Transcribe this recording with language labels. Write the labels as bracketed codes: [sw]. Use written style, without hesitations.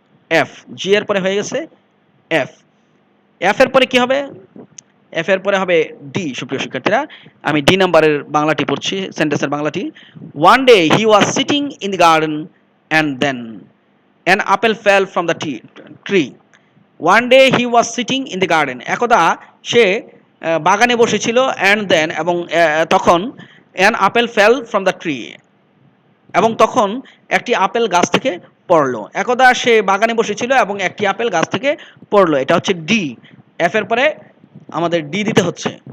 [bn] F, জি এর পরে হয়ে গেছে এফ। এফ এর পরে কি হবে? এফ এর পরে হবে ডি। সুপ্রিয় শিক্ষার্থীরা, আমি ডি নাম্বারের বাংলাটি পড়ছি, সেন্টেন্সের বাংলাটি। [en] One day he was sitting in the garden and then an apple fell from the tree. One day he was sitting in the garden. [bn] একদা সে বাগানে বসেছিল, [en] and then, [bn] এবং তখন [en] an apple fell from the tree, [bn] এবং তখন একটি apple গাছ থেকে পড়লো। একদা সে বাগানে বসেছিল এবং একটি আপেল গাছ থেকে পড়লো। এটা হচ্ছে ডি। এফ এর পরে আমাদের ডি দিতে হচ্ছে।